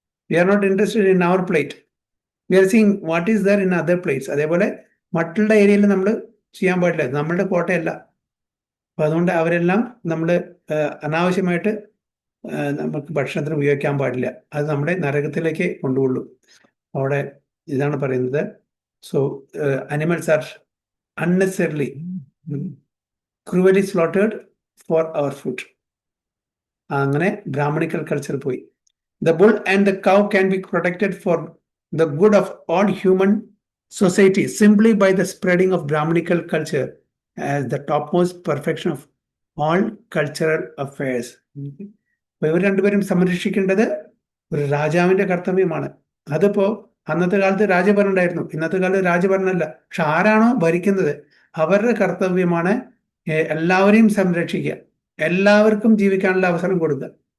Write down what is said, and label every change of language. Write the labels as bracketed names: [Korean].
[English] We are not interested in our plate, we are seeing what is there in other plates. [Malayalam] അതേപോലെ മറ്റുള്ള ഏരിയയിൽ നമ്മൾ ചെയ്യാൻ പാടില്ല, നമ്മളുടെ കോട്ടയല്ല. അപ്പൊ അതുകൊണ്ട് അവരെല്ലാം നമ്മൾ അനാവശ്യമായിട്ട് നമുക്ക് ഭക്ഷണത്തിന് ഉപയോഗിക്കാൻ പാടില്ല. അത് നമ്മുടെ നരകത്തിലേക്ക് കൊണ്ടുപോകുള്ളൂ. അവിടെ ഇതാണ് പറയുന്നത്. [English] So animals are unnecessarily cruelly slaughtered for our food. [Malayalam] അങ്ങനെ ബ്രാഹ്മണിക്കൽ കൾച്ചർ പോയി. [English] The bull and the cow can be protected for the good of all human society simply by the spreading of Brahmanical culture as the topmost perfection of all cultural affairs. [Malayalam] ഇവർ രണ്ടുപേരും സംരക്ഷിക്കേണ്ടത് ഒരു രാജാവിന്റെ കർത്തവ്യമാണ്. അതിപ്പോ അന്നത്തെ കാലത്ത് രാജഭരണം ഉണ്ടായിരുന്നു, ഇന്നത്തെ കാലത്ത് രാജഭരണമല്ല. പക്ഷെ ആരാണോ ഭരിക്കുന്നത് അവരുടെ കർത്തവ്യമാണ് എല്ലാവരെയും സംരക്ഷിക്കുക, എല്ലാവർക്കും ജീവിക്കാനുള്ള അവസരം കൊടുക്കുക.